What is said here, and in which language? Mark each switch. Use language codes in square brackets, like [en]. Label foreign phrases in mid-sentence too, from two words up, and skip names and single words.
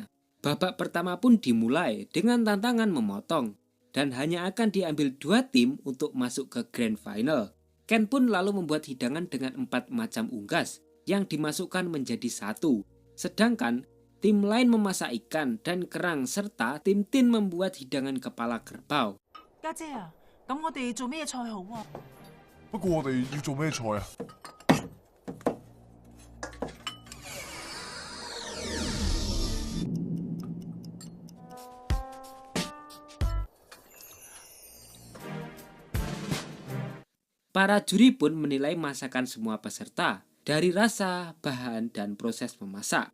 [id] Babak pertama pun dimulai dengan tantangan memotong, dan hanya akan diambil 2 tim untuk masuk ke Grand Final. Ken pun lalu membuat hidangan dengan 4 macam unggas yang dimasukkan menjadi 1. Sedangkan tim lain memasak ikan dan kerang serta tim Tin membuat hidangan kepala kerbau. [yue] 家姐啊，咁我哋做咩菜好啊？不過我哋要做咩菜啊？ [id] Para juri pun menilai masakan semua peserta dari rasa, bahan, dan proses memasak.